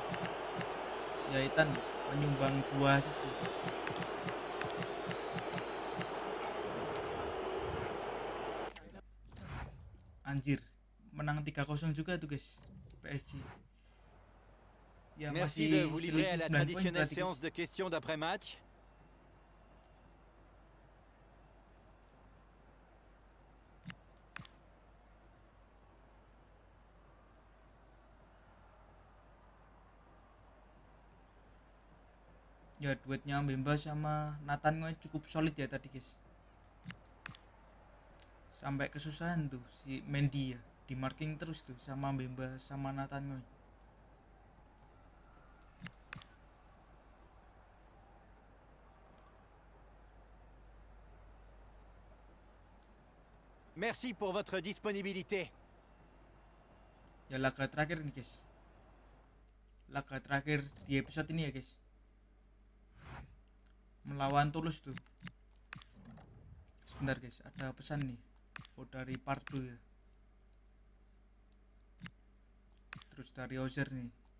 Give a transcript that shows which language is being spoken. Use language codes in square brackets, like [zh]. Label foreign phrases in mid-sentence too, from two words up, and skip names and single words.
[id] Ya Ethan menyumbang 2 assist ya. Anjir, menang 3-0 juga tuh guys, PSG. Ya, [fr] merci de vous livrer à la traditionnelle séance de questions d'après-match. [id] Ya duetnya Mbemba sama Nathan cukup solid ya tadi guys. Sampai kesusahan tuh si Mendy ya, di marking terus tuh sama Mbemba sama Nathan. [fr] Merci pour votre disponibilité. [id] Ya laga terakhir nih guys. Laga terakhir di episode ini ya guys. Melawan Toulouse tuh. Sebentar guys, ada pesan nih. Dari Pardo ya. Terus dari Ozer nih.